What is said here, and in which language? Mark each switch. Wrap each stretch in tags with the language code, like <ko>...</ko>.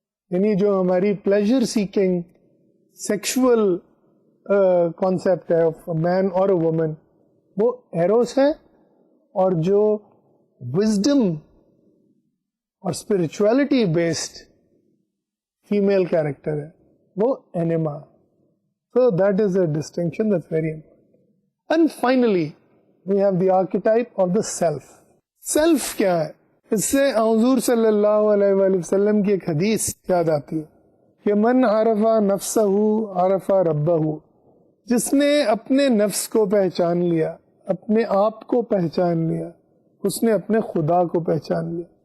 <ur>یعنی جو ہماری پلیجر سیکنگ سیکشول کانسیپٹ ہے آف مین اور اے وومن وہ ایروس ہے, اور جو وزڈم اور اسپرچویلٹی بیسڈ فیمیل کیریکٹر ہے وہ anima.</ur> <en>So that is a distinction that's very important. And finally, we have the archetype of the self.</en> <ur>Self کیا ہے؟ اس سے حضور صلی اللہ علیہ وآلہ وسلم کی ایک حدیث یاد آتی ہے کہ</ur> <ar>من عرف نفسہ عرف ربہ,</ar> <ur>جس نے اپنے نفس کو پہچان لیا, اپنے آپ کو پہچان لیا, اس نے اپنے خدا کو پہچان لیا.</ur>